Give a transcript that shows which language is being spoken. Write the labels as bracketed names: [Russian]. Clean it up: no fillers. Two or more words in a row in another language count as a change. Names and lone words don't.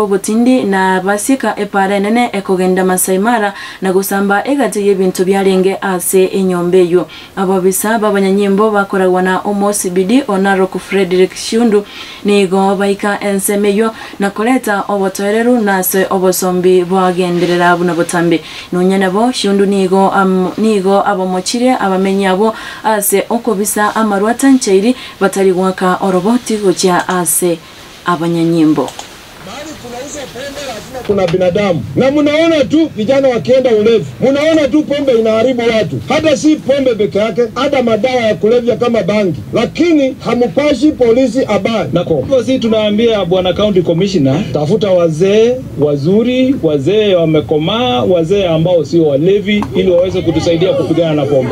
[Gusii] butindi na basika epara nene ekogenda Masaimara na gusamba egati y'ebintu byarenge ase enyombe yo abo bisaba abanyanyimbo bakoragwa na OMOCBD Onarok Frederick Shundu nigo baika ensemeyo na koleta obotoreru nase obosombi bwagenderera abuna botambe nonyana bo Shundu nigo abomochire abamenya abo ase okobisa amarwata ncheiri batari gwaka oroboti gocha ase abanyanyimbo. [Swahili] kuna binadamu. Na mnaona tu vijana wakienda ulevi. Mnaona tu pombe inaharibu watu. Hata si pombe peke yake, hata madawa ya kulevya kama bangi. Lakini hamupashi polisi habari. Na kwa sisi tunaambia bwana [English] county commissioner, [Swahili] tafuta wazee wazuri, wazee wamekomaa, wazee ambao sio walevi ili waweze kutusaidia kupigana na pombe.